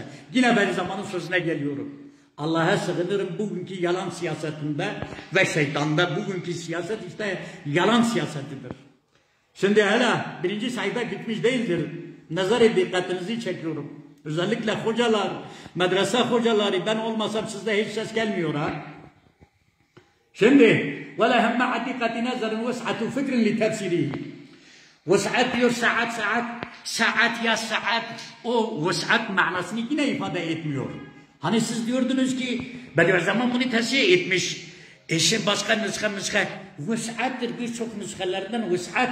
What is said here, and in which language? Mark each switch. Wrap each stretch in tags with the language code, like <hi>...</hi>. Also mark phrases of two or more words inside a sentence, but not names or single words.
<tr>Yine ben zamanın sözüne geliyorum. Allah'a sığınırım bugünkü yalan siyasetinde ve şeytanda. Bugünkü siyaset işte yalan siyasetidir. Şimdi hala 1. sayfa bitmiş değildir. Nazar dikkatinizi çekiyorum. Özellikle hocalar, medrese hocaları, ben olmasam sizde hiç ses gelmiyor ha.</tr> <ar>Şimdi وَلَا هَمَّ عَدِّقَةِ نَزَرٍ وَسْعَةُ فِكْرٍ لِتَفْسِرِهِ.</ar> <tr>Vus'at diyor saat ya saat, o vus'at manasını yine ifade etmiyor. Hani siz diyordunuz ki Bediüzzaman bunu tefsir etmiş. Şimdi başka nüsha vus'attır, birçok nüshalardan vus'at.</tr>